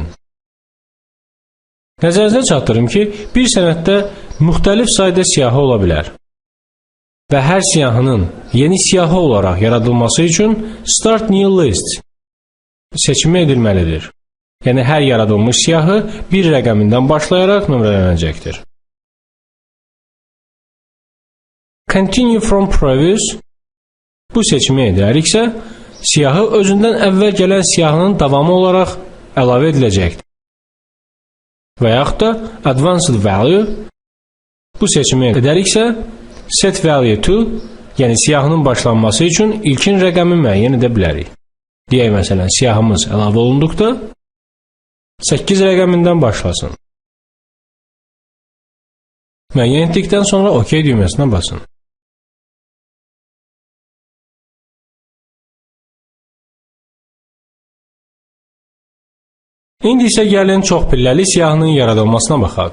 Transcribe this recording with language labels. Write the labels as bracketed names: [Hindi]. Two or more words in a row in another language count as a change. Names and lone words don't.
[Azerbaijani] Nəzərinizə çatdırım ki, bir sənəddə müxtəlif sayda siyahı ola bilər və hər siyahının yeni siyahı olaraq yaradılması üçün [English] Start New List [Azerbaijani] seçimi edilməlidir. Yəni, hər yaradılmış siyahı bir rəqəmindən başlayaraq nömrələnəcəkdir. [English] Continue from previous. [Azerbaijani] Bu seçimi edəriksə, siyahı özündən əvvəl gələn siyahının davamı olaraq əlavə ediləcəkdir. Və yaxud da [English] advanced value. [Azerbaijani] Bu seçimi edəriksə, [English] set value to, [Azerbaijani] yəni siyahının başlanması üçün ilkin rəqəmi müəyyən edə bilərik. Deyək, məsələn, siyahımız əlavə olunduqda 8 rəqəmindən başlasın. Müəyyən etdikdən sonra OK düyməsinə basın. İndi isə gəlin çox pilləli siyahının yaradılmasına baxaq.